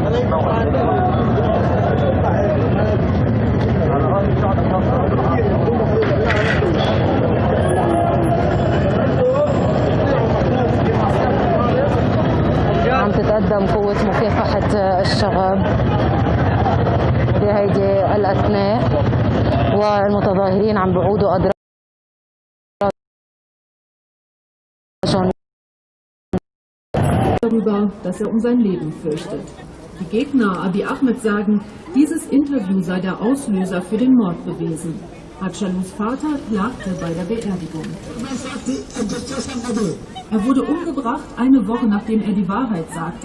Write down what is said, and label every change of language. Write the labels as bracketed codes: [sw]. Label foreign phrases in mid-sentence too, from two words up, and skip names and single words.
[ar] عم تتقدم قوة مكافحة الشغب بهيدي الأثناء، والمتظاهرين عم بيعودوا أدراجهم. [de] Darüber, dass er um sein Leben fürchtet. Die Gegner Abiy Ahmed sagen, dieses Interview sei der Auslöser für den Mord gewesen. Hadjalus Vater klagte bei der Beerdigung. Er wurde umgebracht, eine Woche nachdem er die Wahrheit sagte.